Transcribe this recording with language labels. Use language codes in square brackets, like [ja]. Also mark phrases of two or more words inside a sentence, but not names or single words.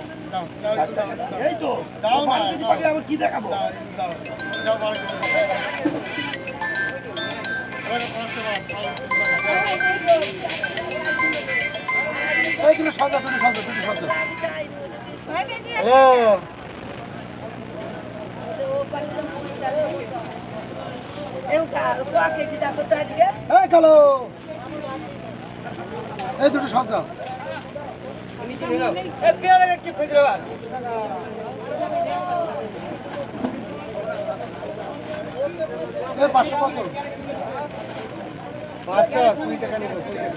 [bn] দাও দাও একটু দাও, একটু দাও। এই তো দাও না, 12 কেজি দাও। পাকে আবার কি দেখাবো? দাও একটু দাও। দাও 12 কেজি। এবার 500 বাদ, 500 টাকা। এই দুটো সাজা, দুটো সাজা, দুটো সাজা। হ্যালো [pt] Eu quero, tu acredita que eu tô [bn] এই কালো, এই দুটো সাজা। পাঁচশো 20 টাকা নিব 20 টাকা।